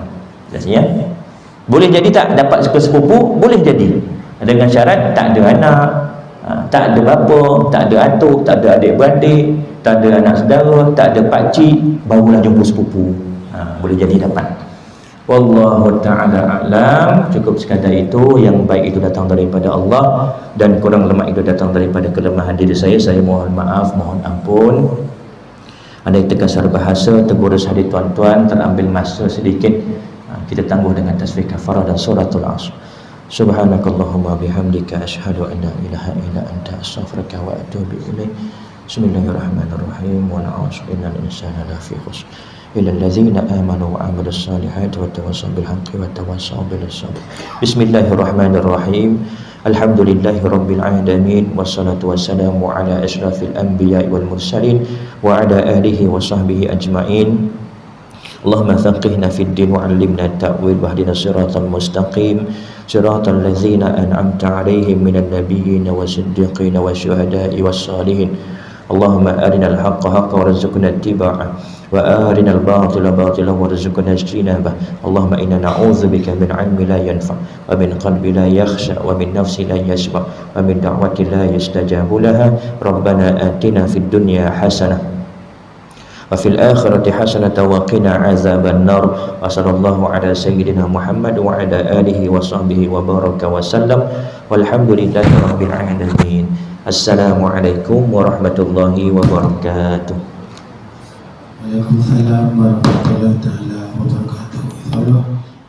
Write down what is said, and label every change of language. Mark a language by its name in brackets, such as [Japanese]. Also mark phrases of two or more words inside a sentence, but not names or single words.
[Malay] Jelasnya, boleh jadi tak dapat sepupu, boleh jadi dengan syarat tak ada anak, tak ada bapa, tak ada atuk, tak ada adik-beradik, tak ada anak saudara, tak ada pakcik, barulah jumpa sepupu. Boleh jadi dapat. [Arabic] والله تعالى أعلم. [Malay] Cukup sekadar itu. Yang baik itu datang daripada Allah, dan kurang lemah itu datang daripada kelemahan diri saya. Saya mohon maaf, mohon ampun. Andai terkasar bahasa, tergurus hati tuan-tuan, terambil masa sedikit, kita tangguh dengan tasbih kafarah dan suratul Asr. [Arabic] سبحانك اللهم بحمدك أشهد أن لا إله إلا أنت أستغفرك وأتوب إليك. بسم الله الرحمن الرحيم ونعوذ إن الإنسان لفي خسر إلا الذين آمنوا وعملوا الصالحات وتواصوا بالحق وتواصوا بالصبر. بسم الله الرحمن الرحيم الحمد لله رب العالمين والصلاة والسلام على أشرف الأنبياء والمرسلين وعلى آله وصحبه أجمعين. اللهم فقهنا في الدين وعلمنا التأويل واهدنا الصراط المستقيم صراط الذين أنعمت عليهم من النبيين والصديقين والشهداء والصالحين. اللهم أرنا الحق حقا وارزقنا اتباعه وأرنا الباطل باطلا وارزقنا اجتنابه. اللهم إنا نعوذ بك من علم لا ينفع ومن قلب لا يخشع ومن نفس لا تشبع ومن دعوة لا يستجاب لها. ربنا آتنا في الدنيا حسنة وفي الآخرة حسنة وقنا عذاب النار. وصلى الله على سيدنا محمد وعلى آله وصحبه وبارك وسلم. والحمد لله رب العالمين السلام عليكم ورحمة الله وبركاته. وعليكم السلام ورحمة الله وبركاته.